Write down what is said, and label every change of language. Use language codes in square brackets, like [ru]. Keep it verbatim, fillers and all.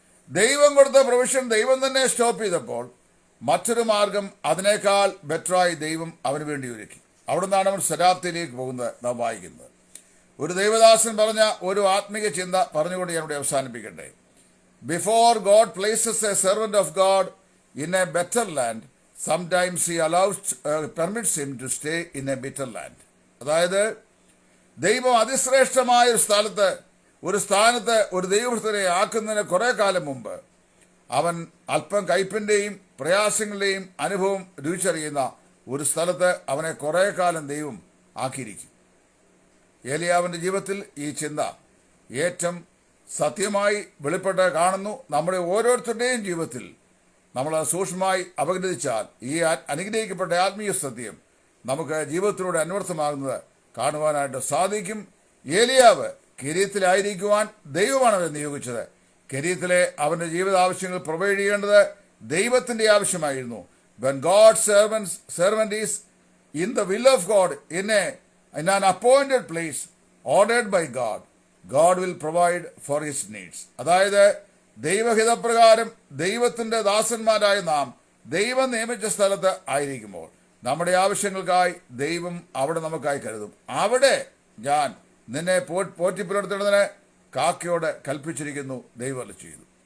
[ml] ദൈവം കൊടുത്ത പ്രൊവിഷൻ ദൈവം തന്നെ സ്റ്റോപ്പ് ചെയ്തപ്പോൾ മറ്റൊരു മാർഗം അതിനേക്കാൾ ബെറ്ററായി ദൈവം അവന് വേണ്ടി ഒരുക്കി. അവിടെ നിന്നാണ് അവൻ ശരാബ്ദിയിലേക്ക് പോകുന്നത് നാം വായിക്കുന്നത്. ഒരു ദൈവദാസൻ പറഞ്ഞ ഒരു ആത്മീക ചിന്ത പറഞ്ഞുകൊണ്ട് ഞാൻ ഇവിടെ അവസാനിപ്പിക്കട്ടെ. [en] Before God places a servant of God in a better land, Sometimes he allows, uh, permits him to stay in a bitter land. [ml] അതായത് ദൈവം അതിശ്രേഷ്ഠമായ ഒരു സ്ഥലത്ത് ഒരു സ്ഥാനത്ത് ഒരു ദൈവഭക്തനെ ആക്കുന്നതിന് കുറേ കാലം മുമ്പ് അവൻ അല്പം കയ്പിൻ്റെയും പ്രയാസങ്ങളുടെയും അനുഭവം രുചിച്ചറിയുന്ന ഒരു സ്ഥലത്ത് അവനെ കുറേ കാലം ദൈവം ആക്കിയിരിക്കും. ഏലിയാവിൻ്റെ ജീവിതത്തിൽ ഈ ചിന്ത ഏറ്റവും സത്യമായി വെളിപ്പെട്ട് കാണുന്നു. നമ്മുടെ ഓരോരുത്തരുടെയും ജീവിതത്തിൽ നമ്മൾ സൂക്ഷ്മമായി അപഗ്രഥിച്ചാൽ ഈ അനുഗ്രഹിക്കപ്പെട്ട ആത്മീയ സത്യം നമുക്ക് ജീവിതത്തിലൂടെ അന്വർത്ഥമാകുന്നത് കാണുവാനായിട്ട് സാധിക്കും. ഏലിയാവ് കിരീത്തിലായിരിക്കുവാൻ ദൈവമാണ് അവരെ നിയോഗിച്ചത്. കിരീത്തിലെ അവൻ്റെ ജീവിത ആവശ്യങ്ങൾ പ്രൊവൈഡ് ചെയ്യേണ്ടത് ദൈവത്തിൻ്റെ ആവശ്യമായിരുന്നു. [en] When God's servants, servant is in the will of God, in a in an appointed place, ordered by God, God will provide for his needs. [ml] അതായത് ദൈവഹിതപ്രകാരം ദൈവത്തിൻ്റെ ദാസന്മാരായ നാം ദൈവം നിയമിച്ച സ്ഥലത്ത് ആയിരിക്കുമ്പോൾ നമ്മുടെ ആവശ്യങ്ങൾക്കായി ദൈവം അവിടെ നമുക്കായി കരുതും. അവിടെ ഞാൻ നിന്നെ പോ പോറ്റിപ്പുലർത്തുന്നതിന് കാക്കയോട് കൽപ്പിച്ചിരിക്കുന്നു ദൈവം ചെയ്തു.